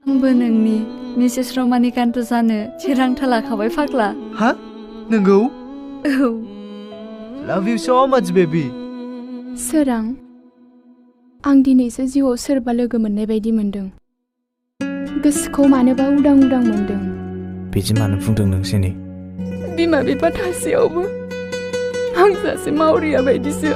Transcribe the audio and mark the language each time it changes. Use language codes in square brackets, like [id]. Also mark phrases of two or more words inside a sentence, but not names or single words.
[brx] आंबो नोंनि मिसेस रमानिकान्त जानो थिरांथा लाखाबाय फाग्ला। हा? नंगौ? औ। [en] Love you so much, baby. [brx] स्वरang, आं दिनैसो जिउआव सोरबा लोगो मोननाय बायदि मोनदों। गोसोखौ मानोबा उदां उदां मोनदों। बिदि मानो बुंदों नों जेने? बिमा बिफा थासेयावबो आं सासे मावरिया बायदिसो।